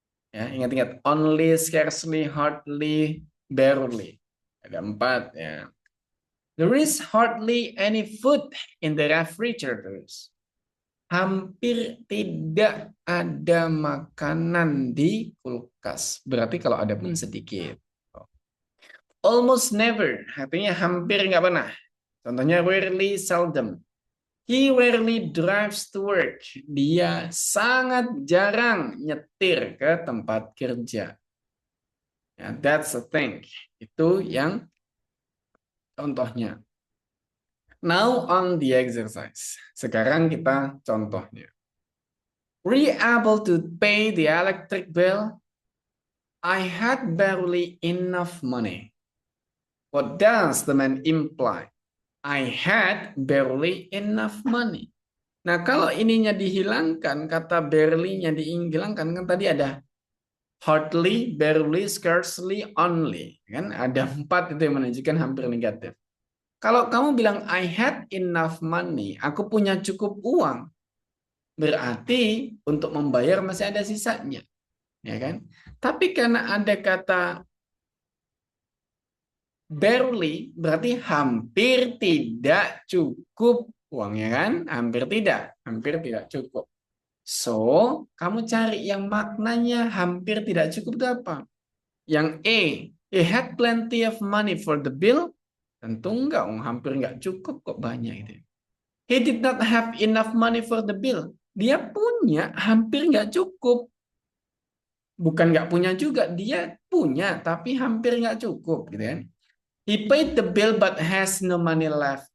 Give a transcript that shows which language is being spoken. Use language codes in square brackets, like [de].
[id] Ya, ingat-ingat, [en] only, scarcely, hardly, barely. [id] Ada 4 ya. [en] There is hardly any food in the refrigerators. [id] Hampir tidak ada makanan di kulkas. Berarti kalau ada pun sedikit. [en] Almost never, [id] artinya hampir nggak pernah. Contohnya rarely, seldom. [en] He rarely drives to work. [id] Dia sangat jarang nyetir ke tempat kerja. [en] Ya, that's the thing. [id] Itu yang contohnya. [en] Now on the exercise. [id] Sekarang kita contohnya. [en] Were you able to pay the electric bill? I had barely enough money. What does the man imply? I had barely enough money. [id] Nah, kalau ininya dihilangkan, kata barely-nya dihilangkan, kan tadi ada hardly, barely, scarcely, only. Kan ada 4 itu yang menunjukkan hampir negatif. Kalau kamu bilang [en] I had enough money, [id] aku punya cukup uang, berarti untuk membayar masih ada sisanya, ya kan? Tapi karena ada kata barely, berarti hampir tidak cukup uangnya kan? Hampir tidak cukup. So, kamu cari yang maknanya hampir tidak cukup itu apa? Yang A, [en] he had plenty of money for the bill. [id] Tentu enggak, hampir enggak cukup kok banyak itu. [en] He did not have enough money for the bill. [id] Dia punya, hampir enggak cukup. Bukan enggak punya juga, dia punya, tapi hampir enggak cukup gitu kan. [en] He paid the bill but has no money left.